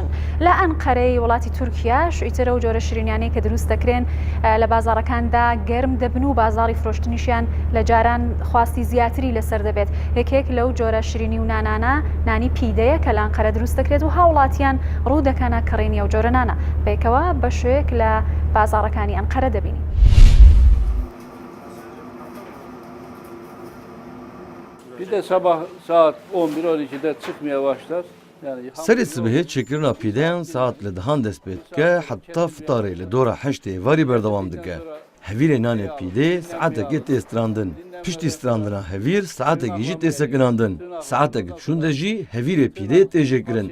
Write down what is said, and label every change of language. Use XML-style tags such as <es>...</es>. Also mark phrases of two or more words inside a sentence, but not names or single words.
<ckb>لە ئەنقەرەی وڵاتی تورکیاش ئیترە و جۆرە شیرینیانەی کە دروست دەکرێن لە بازاڕەکاندا گەرم دەبن و بازاڕی فرۆشتنیشیان لە جاران خواستی زیاتری لەسەر دەبێت. یەکێک لەو جۆرە شیرینی و نانانە نانی پیدەیە کە لە ئەنقەرە دروست دەکرێت و هاوڵاتیان ڕوو دەکەنە کڕینی ئەو جۆرە نانە بێکەوە بە شوەیەک لە بازاڕەکانی ئەنقەرە دەبینی.</ckb> <tr>Bir de sabah saat 11-12'de çıkmaya başlar.</tr> <ku>Serê sibihê çêkirina pîdeyan saat li dihan dest pê dike heta fitarê li dora heştê varî berdewam dike. Hevîrê nanê pîdê saetekê tê strandin. Piştî strandina hevîr saetekî jî tê sekinandin. Saetekî çûn de jî hevîrê pîdê tê jêkirin.</ku>